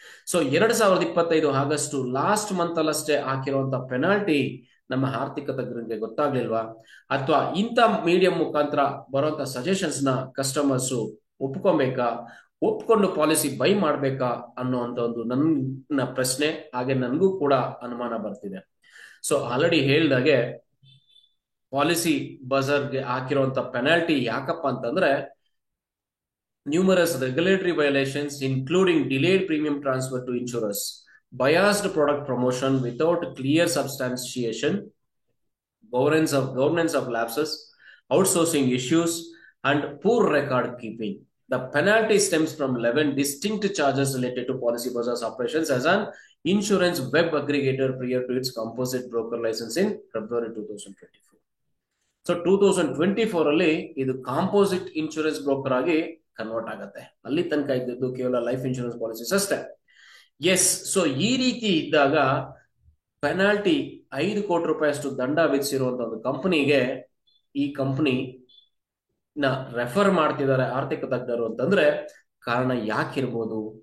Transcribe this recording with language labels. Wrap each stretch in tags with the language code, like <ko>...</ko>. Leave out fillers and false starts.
<kn>So 2025 August last month ಅಲ್ಲಷ್ಟೇ ಹಾಕಿರುವಂತ penalty ನಮ್ಮ ಆರ್ಥಿಕ ತಜ್ಞರಿಗೆ ಗೊತ್ತಾಗ್ಲಿಲ್ವಾ? ಅಥವಾ ಇಂಥ ಮೀಡಿಯಂ ಮುಖಾಂತರ ಬರುವಂತ ಸಜೆಷನ್ಸ್ ನ ಕಸ್ಟಮರ್ಸ್ ಒಪ್ಕೊಬೇಕಾ, ಒಪ್ಕೊಂಡು ಪಾಲಿಸಿ ಬೈ ಮಾಡ್ಬೇಕಾ ಅನ್ನುವಂತ ಒಂದು ನನ್ನ ಪ್ರಶ್ನೆ, ಹಾಗೆ ನನಗೂ ಕೂಡ ಅನುಮಾನ ಬರ್ತಿದೆ. ಸೊ ಆಲ್ರೆಡಿ ಹೇಳ್ದಾಗೆ ಪಾಲಿಸಿ ಬಜಾರ್ಗೆ ಹಾಕಿರುವಂತ ಪೆನಾಲ್ಟಿ ಯಾಕಪ್ಪ ಅಂತಂದ್ರೆ,</kn> <en>numerous regulatory violations including delayed premium transfer to insurers, biased product promotion without clear substantiation, governance of lapses, outsourcing issues, and poor record keeping. The penalty stems from 11 distinct charges related to Policy Bazaar's operations as an insurance web aggregator prior to its composite broker license in February 2024.</en> <kn>So 2024 ಅಲ್ಲಿ ಇದು composite insurance broker ಆಗಿ convert ಆಗುತ್ತೆ. ಅಲ್ಲಿ ತನಕ ಇದ್ದದ್ದು ಕೇವಲ life insurance policies ಅಷ್ಟೇ. S, so ಈ ರೀತಿ ಇದ್ದಾಗ ಪೆನಾಲ್ಟಿ 5 ಕೋಟಿ ರೂಪಾಯಿಯಷ್ಟು ದಂಡ ವಿಧಿಸಿರುವಂತ ಒಂದು ಕಂಪನಿಗೆ ಈ ಕಂಪನಿ ನ ರೆಫರ್ ಮಾಡ್ತಿದ್ದಾರೆ ಆರ್ಥಿಕ ತಜ್ಞರು ಅಂತಂದ್ರೆ ಕಾರಣ ಯಾಕಿರ್ಬೋದು?</kn>